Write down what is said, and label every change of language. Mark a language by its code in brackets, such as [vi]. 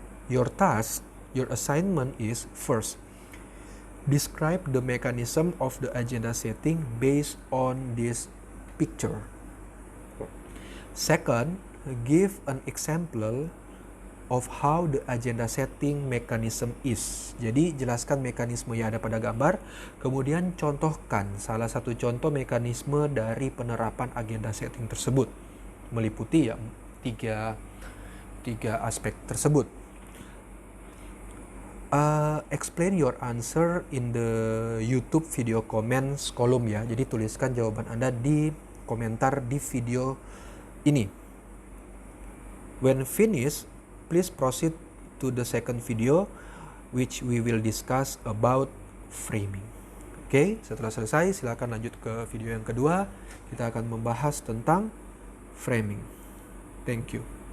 [en] Your task, your assignment is first, describe the mechanism of the agenda setting based on this picture. Second, give an example of how the agenda setting mechanism is. [id] Jadi jelaskan mekanisme yang ada pada gambar, kemudian contohkan salah satu contoh mekanisme dari penerapan agenda setting tersebut. Meliputi ya tiga aspek tersebut. [en] Explain your answer in the YouTube video comments [id] kolom ya. Jadi tuliskan jawaban Anda di komentar di video ini. [en] When finished, please proceed to the second video which we will discuss about framing. [id] Oke, setelah selesai silakan lanjut ke video yang kedua. Kita akan membahas tentang framing. [en] Thank you.